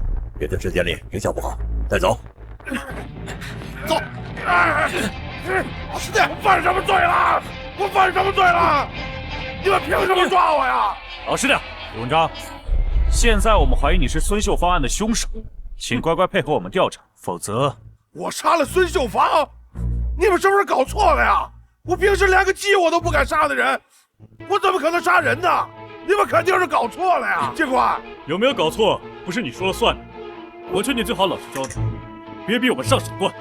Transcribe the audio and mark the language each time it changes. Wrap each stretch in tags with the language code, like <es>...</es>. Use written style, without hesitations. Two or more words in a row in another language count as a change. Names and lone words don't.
<zh>别在时间里影响不好，带走。走！老实点！我犯什么罪了？我犯什么罪了？你们凭什么抓我呀？老实点，李文章。现在我們懷疑你是孫秀芳案的兇手，請乖乖配合我們調查，否則…… 我殺了孫秀芳？你們是不是搞錯了呀？我平時連個雞我都不敢殺的人，我怎麼可能殺人呢？你們肯定是搞錯了呀！警官，有沒有搞錯不是你說了算的，我勸你最好老實交代，別逼我們上審官。</zh>